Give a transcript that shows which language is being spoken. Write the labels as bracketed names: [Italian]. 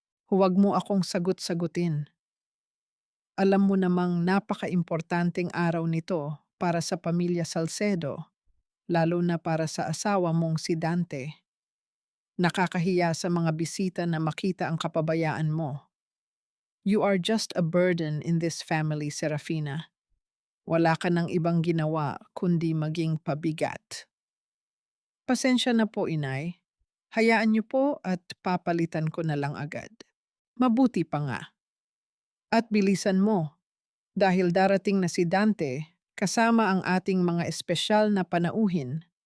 [Filipino] Huwag mo akong sagot-sagutin. Alam mo namang napaka-importanteng araw nito para sa pamilya Salcedo, lalo na para sa asawa mong si Dante. Nakakahiya sa mga bisita na makita ang kapabayaan mo. [English] You are just a burden in this family, Serafina. [Filipino] Wala ka ng ibang ginawa kundi maging pabigat. Pasensya na po, inay. Hayaan niyo po at papalitan ko na lang agad. Mabuti pa nga. At bilisan mo, dahil darating na si Dante kasama ang ating mga espesyal na panauhin.